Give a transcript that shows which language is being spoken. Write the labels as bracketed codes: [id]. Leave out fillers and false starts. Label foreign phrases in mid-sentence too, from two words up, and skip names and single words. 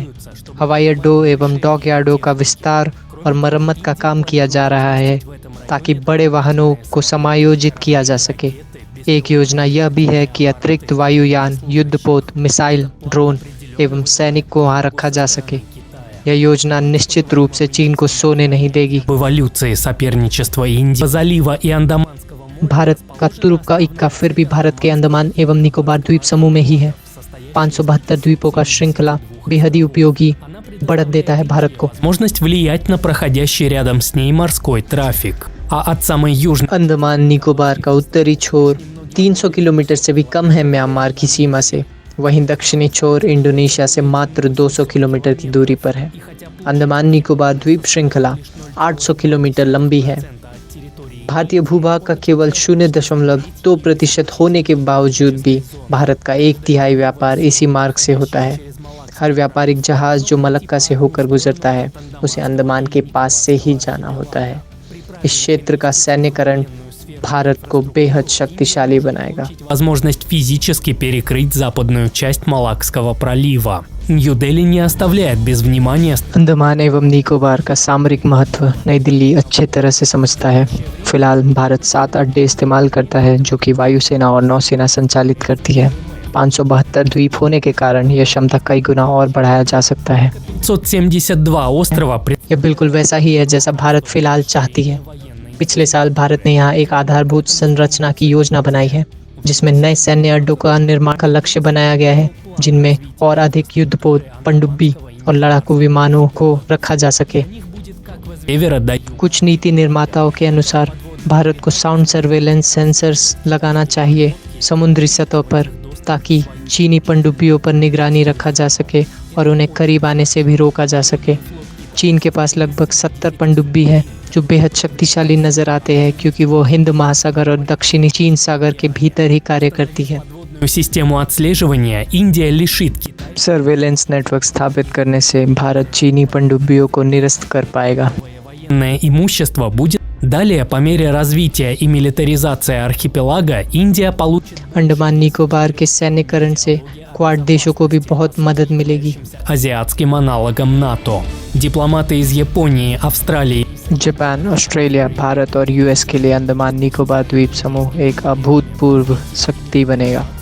[hi] हवाई अड्डों एवं डॉकयार्डों का विस्तार और मरम्मत का काम किया जा रहा है ताकि बड़े वाहनों को समायोजित किया जा सके। एक योजना यह भी है कि अतिरिक्त वायुयान, युद्धपोत, मिसाइल, ड्रोन एवं सैनिक को वहाँ रखा जा सके। यह योजना निश्चित रूप से चीन को सोने नहीं देगी। [ru] एवोल्यूции соперничества Индии залива и Андаманского [hi] भारत का तुर्क का इक्का फिर भी भारत के अंडमान एवं निकोबार द्वीप समूह में ही है। 572 द्वीपों का श्रृंखला बेहद ही उपयोगी बढ़त देता है भारत को। [ru] возможность влиять на проходящий рядом с ней морской трафик, а от самой южной [hi] अंडमान निकोबार का उत्तरी छोर 300 किलोमीटर से भी कम है म्यांमार की सीमा से। वहीं दक्षिणी छोर इंडोनेशिया से मात्र 200 किलोमीटर की दूरी पर है। अंडमान निकोबार द्वीप श्रृंखला 800 किलोमीटर लंबी है। भारतीय भूभाग का केवल 0.2% होने के बावजूद भी भारत का 1/3 व्यापार इसी मार्ग से होता है। हर व्यापारिक जहाज जो मलक्का से होकर गुजरता है उसे अंडमान के पास से ही जाना होता है। इस क्षेत्र का सैन्यकरण भारत को बेहद शक्तिशाली बनाएगा। [ru] возможность физически перекрыть западную часть Малакского пролива. Нью-Дели не оставляет без внимания [hi] अंडमान एवं निकोबार का सामरिक महत्व नई दिल्ली अच्छे तरह से समझता है। फिलहाल भारत 7 अड्डे इस्तेमाल करता है जो कि वायुसेना और नौसेना संचालित करती है। 572 द्वीप होने के कारण यह क्षमता कई गुना और बढ़ाया जा सकता है। [ru] 572 острова [hi] यह बिल्कुल वैसा ही है जैसा भारत फिलहाल चाहती है। पिछले साल भारत ने यहाँ एक आधारभूत संरचना की योजना बनाई है जिसमें नए सैन्य अड्डों का निर्माण का लक्ष्य बनाया गया है, जिनमें और अधिक युद्धपोत, पनडुब्बी और लड़ाकू विमानों को रखा जा सके। [ru] севера до [hi] कुछ नीति निर्माताओं के अनुसार भारत को [en] sound surveillance sensors [hi] लगाना चाहिए समुद्री सतह पर, ताकि चीनी पनडुब्बियों पर निगरानी रखा जा सके और उन्हें करीब आने से भी रोका जा सके। चीन के पास लगभग 70 पनडुब्बी है जो बेहद शक्तिशाली नजर आते हैं क्योंकि वो हिंद महासागर और दक्षिणी चीन सागर के भीतर ही कार्य करती है। [ru] систему отслеживания Индия лишит [en] surveillance network [hi] स्थापित करने से भारत चीनी पनडुब्बियों को निरस्त कर पाएगा। [ru] военное имущество будет далее по мере развития и милитаризации архипелага Индия получит [hi] अंडमान निकोबार के सैन्यकरण से क्वाड देशों को भी बहुत मदद मिलेगी। [ru] азиатским аналогом НАТО. Дипломаты из Японии, Австралии [hi] जापान, ऑस्ट्रेलिया, भारत और यूएस के लिए अंडमान निकोबार द्वीप समूह एक अभूतपूर्व शक्ति बनेगा।